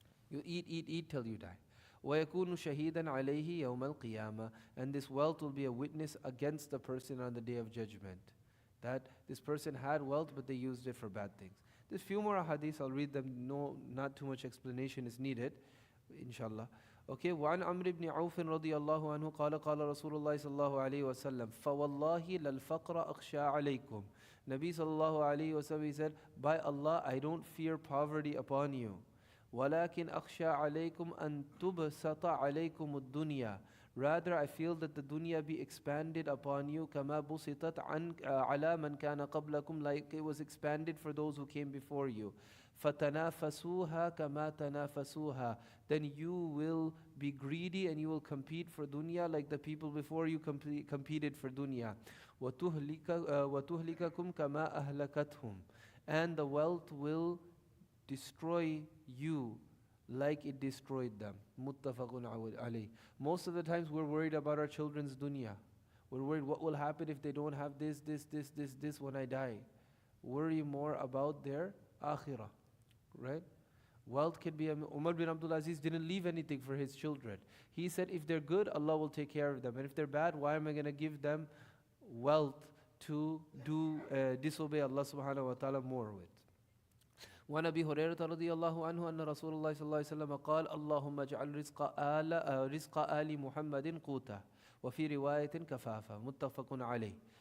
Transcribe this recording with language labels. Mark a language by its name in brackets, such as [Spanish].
[English] You eat till you die. [Arabic] وَيَكُونُ شَهِيدًا عَلَيْهِ يَوْمَ الْقِيَامَةِ, [English] and this wealth will be a witness against the person on the Day of Judgment, that this person had wealth but they used it for bad things. There's few more hadiths, I'll read them, no, not too much explanation is needed, inshallah. [Arabic] Okay, وعن عمرو بن عوف رضي الله عنه قال قال رسول الله صلى الله عليه وسلم فوالله للفقر أخشى عليكم. [English] Nabi sallallahu alayhi wa sallam, he said, by Allah, I don't fear poverty upon you. [Arabic] ولكن أخشى عليكم أن تبسط عليكم الدنيا. [English] Rather, I feel that the dunya be expanded upon you [Arabic] كما بسطت على من كان قبلكم, [English] like it was expanded for those who came before you. [Arabic] فَتَنَافَسُوهَا كَمَا تَنَافَسُوهَا, [English] then you will be greedy and you will compete for dunya like the people before you competed for dunya. [Arabic] وَتُهْلِكَكُمْ كَمَا أَهْلَكَتْهُمْ, [English] and the wealth will destroy you like it destroyed them. Muttafaqun alayh. Most of the times we're worried about our children's dunya. We're worried what will happen if they don't have this when I die. Worry more about their akhirah. Right? Wealth can be, Umar bin Abdul Aziz didn't leave anything for his children. He said, if they're good, Allah will take care of them. And if they're bad, why am I going to give them wealth to disobey Allah subhanahu wa ta'ala more with? [Arabic] وعن أبي هريرة رضي الله عنه أن رسول الله صلى الله عليه وسلم قال اللهم اجعل رزق آل محمد قوتا وفي رواية كفافة متفق عليه.